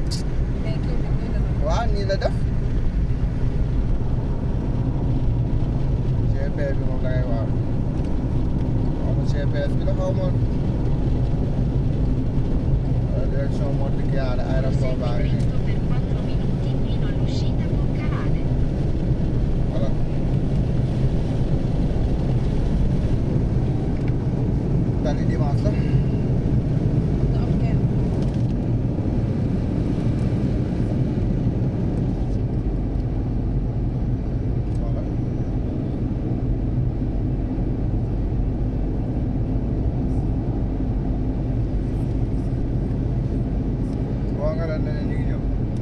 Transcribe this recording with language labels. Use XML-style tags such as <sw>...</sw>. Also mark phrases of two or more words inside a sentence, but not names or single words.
<wo>waaw nii la def GPS bi moom da ngay waaw xaw ma GPS bi la xaw ma</wo> <fr>direction Montichiari aéroport</fr> <wo>baa ngi nii</wo> <it>Per 4 minuti fino all'uscita con canale.</it> <wo>voilà tali dimanche la voilà waa nga la ne ñu ngi ñëw</wo>